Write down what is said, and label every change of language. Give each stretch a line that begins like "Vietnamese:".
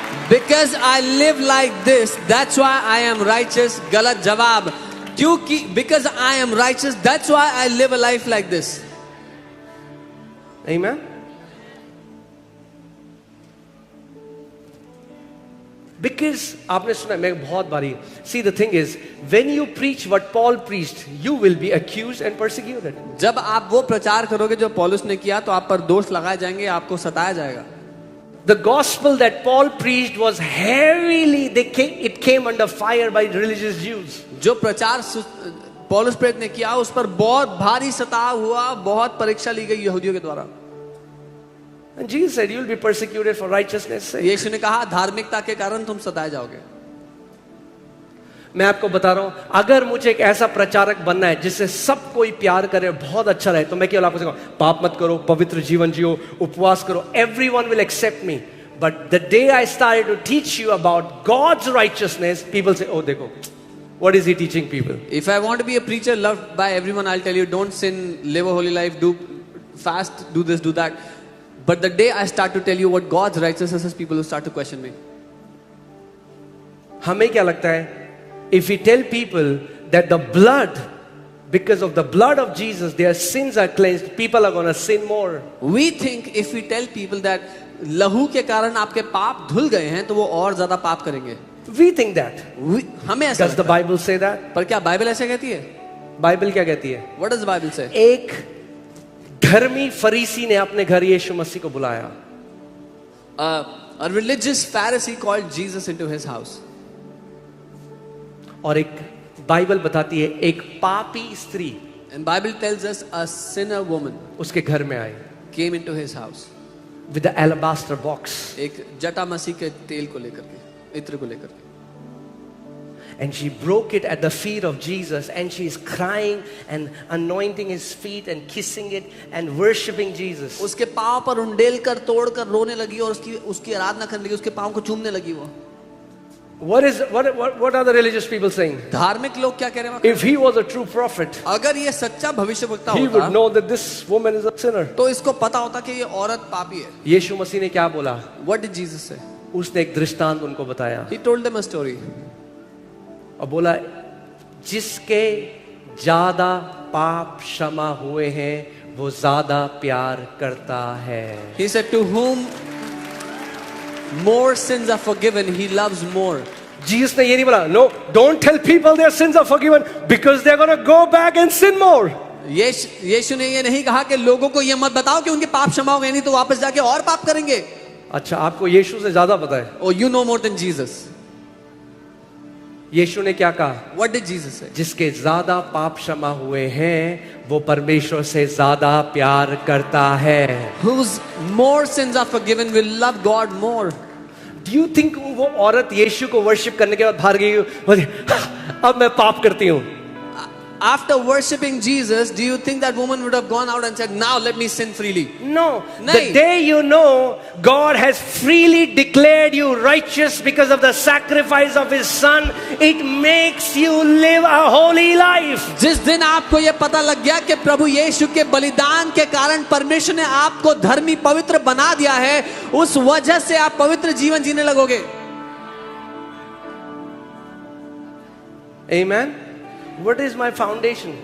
English: Because I live like this, that's why I am righteous.
Hindi: गलत जवाब.
English: क्योंकि because I am righteous, that's why I live a life like this. Amen. Because
Hindi: आपने सुना, मैं बहुत बारी,
English: see the thing is when you preach what Paul preached you will be accused and persecuted.
Hindi: जब आप वो प्रचार करोगे जो पौलुस ने किया तो आप पर दोष लगाए जाएंगे, आपको सताया जाएगा.
English: The gospel that Paul preached was heavily, it came under fire by religious Jews.
Hindi: जो प्रचार पौलुस प्रेरित ने किया उस पर बहुत भारी सताव हुआ, बहुत परीक्षा ली गई यहूदियों के द्वारा.
English: And Jesus said, you will be persecuted for righteousness sake.
Hindi: यीशु ने कहा धार्मिकता के कारण तुम सताए जाओगे. मैं आपको बता रहा हूं, अगर मुझे एक ऐसा प्रचारक बनना है जिससे सब कोई प्यार करे, बहुत अच्छा रहे, तो मैं केवल आपको कहूंगा पाप मत करो, पवित्र जीवन जियो, उपवास करो.
English: Everyone will accept me. But the day I started to teach you about God's righteousness, people say, oh देखो, what is he teaching people? If I want to be a preacher loved by everyone, I'll tell you don't sin, live a holy life, do fast, do this, do that. But the day I start to tell you what God's righteousness is, people will start to question me.
Hindi: हमें क्या लगता है?
English: If we tell people that the blood, because of the blood of Jesus, their sins are cleansed, people are going to sin more. We think if we tell people that
Hindi: लहू के कारण आपके पाप धुल गए हैं तो वो और ज्यादा पाप करेंगे.
English: We think that.
Hindi: हमें ऐसा
English: Does the
Hindi: लगता है.
English: Bible say that?
Hindi: पर क्या बाइबल ऐसे कहती है? बाइबल क्या कहती है?
English: What does the Bible say?
Hindi: एक धर्मी फरीसी ने अपने घर यीशु मसीह को बुलाया.
English: A religious Pharisee called Jesus into his house.
Hindi: और एक बाइबल बताती है एक पापी स्त्री
English: And Bible tells us a sinner woman
Hindi: उसके घर में आई
English: came into his house. with the alabaster box,
Hindi: एक जटा मसीह के तेल को लेकर के, इत्र को लेकर के.
English: and she broke it at the feet of Jesus, and she is crying and anointing his feet and kissing it and worshiping Jesus.
Hindi: उसके पाँव पर उंडेल कर तोड़ कर रोने लगी और उसकी आराधना करने लगी, उसके पाँव को चूमने लगी वो.
English: What are the religious people saying?
Hindi: धार्मिक लोग क्या कह रहे हैं?
English: If he was a true prophet,
Hindi: अगर ये सच्चा भविष्यवक्ता
English: he would
Hindi: होता
English: know that this woman is a sinner.
Hindi: तो इसको पता होता कि ये औरत पापी है. यीशु मसीह ने क्या बोला?
English: What did Jesus say?
Hindi: उसने एक दृष्टांत उनको बताया
English: He told them a story.
Hindi: और बोला, जिसके ज्यादा पाप क्षमा हुए हैं वो ज्यादा प्यार करता है.
English: He said, to whom more sins are forgiven, he loves more.
Hindi: Jesus ने ये नहीं बोला,
English: no, don't tell people their sins are forgiven because they're going to go back and sin more.
Hindi: यीशु ने ये नहीं कहा कि लोगों को ये मत बताओ कि उनके पाप क्षमा हो गए, नहीं तो वापस जाके और पाप करेंगे. अच्छा, आपको यीशु से ज्यादा पता है.
English: Oh, you know more than Jesus.
Hindi: यीशु ने क्या कहा?
English: What did Jesus say?
Hindi: जिसके ज्यादा पाप क्षमा हुए हैं वो परमेश्वर से ज्यादा प्यार करता है.
English: Whose more sins are forgiven will love God more. Do you think
Hindi: वो औरत यीशु को वर्शिप करने के बाद बाहर गई, बोली, अब मैं पाप करती हूँ?
English: After worshipping Jesus, do you think that woman would have gone out and said, now let me sin freely? No.
Hindi: नहीं.
English: The day you know God has freely declared you righteous because of the sacrifice of His Son, it makes you live a holy life.
Hindi: जिस दिन आपको ये पता लग गया कि प्रभु यीशु के बलिदान के कारण परमेश्वर ने आपको धर्मी पवित्र बना दिया है, उस वजह से आप पवित्र जीवन जीने लगोगे.
English: Amen. What is my foundation?